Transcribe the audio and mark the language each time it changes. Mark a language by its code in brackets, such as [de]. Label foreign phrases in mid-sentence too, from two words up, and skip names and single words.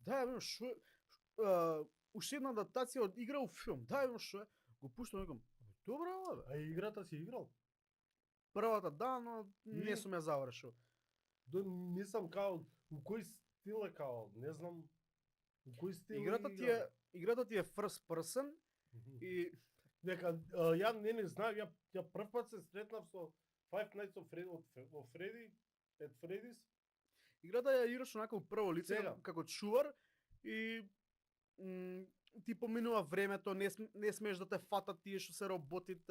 [mk] Да, ја што уште една адаптација од игра у филм. Да, ја што е. Го пуштам, викам, добро, бе. А играта си играл? Првата да, но не И? сум ја завршил. Мислам као, у кој стил е као, не знам, у кој стил Играта ти е [en] first person [mk] Мгм. и Дека ја не знаев, ја прв пат се сретнав со Five Nights of Freddy's. играта ја играш онака у прво лице Сега. како чувар и ти поминува времето, не смееш да те фатат тие што се роботите.